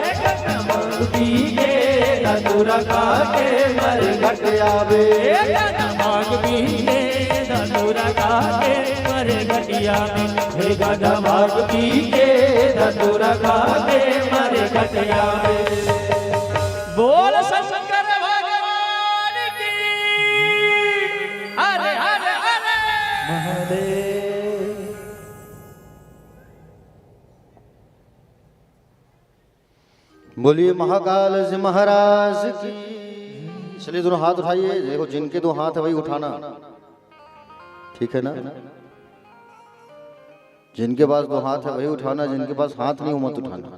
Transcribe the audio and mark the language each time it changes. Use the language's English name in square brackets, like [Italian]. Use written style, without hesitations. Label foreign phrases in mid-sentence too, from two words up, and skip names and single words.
[Hindi] पी के धतूरा खा के मर घटिया में। भांग पी के धतूरा खा के मर घटिया में। हे गाजा भांग पी के धतूरा खा के मर घटिया में। बोल शंकर भगवान की हरे हरे हरे महादेव। बोलिए महाकाल जी महाराज की। चलिए दोनों हाथ उठाइए। देखो जिनके दो हाथ है वही उठाना, ठीक है ना? जिनके पास दो हाथ है वही उठाना, जिनके पास हाथ नहीं हो मत उठाना।